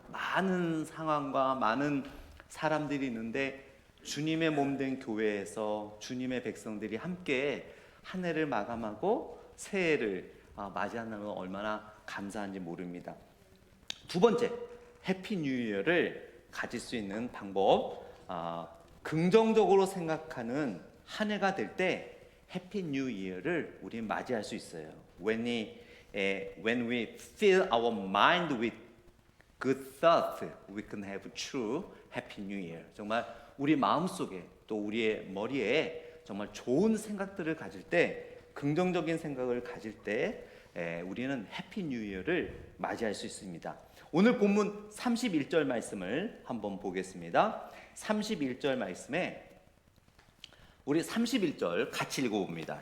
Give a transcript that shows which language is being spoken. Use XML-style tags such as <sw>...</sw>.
<ko>많은 상황과 많은 사람들이 있는데 주님의 몸된 교회에서 주님의 백성들이 함께 한 해를 마감하고 새해를 맞이한다는 건 얼마나 감사한지 모릅니다. 두 번째, 해피 뉴 이어를 가질 수 있는 방법, 긍정적으로 생각하는 한 해가 될 때 해피 뉴 이어를 우리 맞이할 수 있어요.</ko> <en>When we fill our mind with good thoughts, we can have true happy new year.</en> <ko>정말 우리 마음속에 또 우리의 머리에 정말 좋은 생각들을 가질 때, 긍정적인 생각을 가질 때 우리는 해피 뉴 이어를 맞이할 수 있습니다. 오늘 본문 31절 말씀을 한번 보겠습니다. 31절 말씀에 우리 31절 같이 읽어봅니다.</ko>